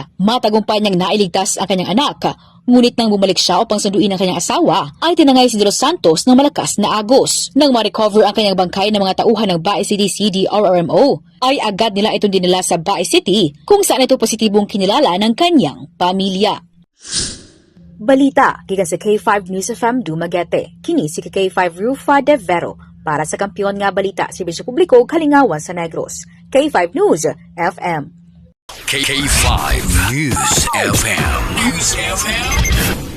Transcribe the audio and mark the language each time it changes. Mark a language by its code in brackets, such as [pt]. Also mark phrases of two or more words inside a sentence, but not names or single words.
[tl] Matagumpay niyang nailigtas ang kanyang anak. Ngunit nang bumalik siya upang sunduin ang kanyang asawa, ay tinangay si De Los Santos ng malakas na agos. Nang ma-recover ang kanyang bangkay ng mga tauhan ng Bae City CDRRMO, ay agad nila itong dinala sa Bae City kung saan ito positibong kinilala ng kanyang pamilya. [ceb] Balita, gikan sa K5 News FM Dumaguete, kini si K5 Rufa de Vero para sa Kampiyon nga Balita, Serbisyo Publiko, Kalingawan sa Negros. K5 News FM. K5 News FM.